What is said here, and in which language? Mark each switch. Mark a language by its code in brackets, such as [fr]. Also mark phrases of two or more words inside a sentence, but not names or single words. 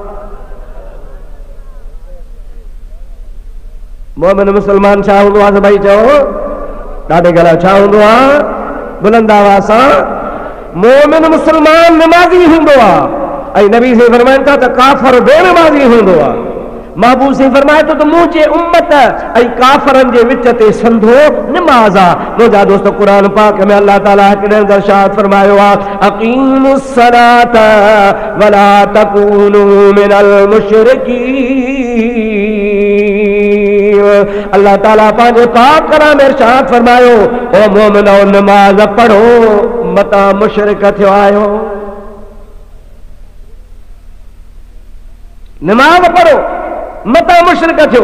[sd] मोमिन मुस्लमान छा हूंदो आहे? भाई चओ, ॾाढे गला छा हूंदो आहे? बुलंद आवाज़ सां, मोमिन मुस्लमान निमाज़ी हूंदो आहे। ऐं नबी से फरमाइनि था त काफ़र बेनिमाज़ी हूंदो आहे। महबूब से फरमाए तो मुझे उम्मत ऐं काफ़रनि जे विच ते संधो निमाज़ आहे। मुंहिंजा दोस्त, क़ुरान पाक में अल्लाह ताला हिकिड़े अंदर इरशाद फरमायो आहे, [ar] أقيموا الصلاة ولا تكونوا من المشركين. [sd] अल्लाह ताला पंहिंजे पाक कलाम में इरशाद फरमायो, ओ मोमिनो नमाज़ पढ़ो, मता मुशरिक थियो आहियो। नमाज़ पढ़ो, मता मुशरिक थियो।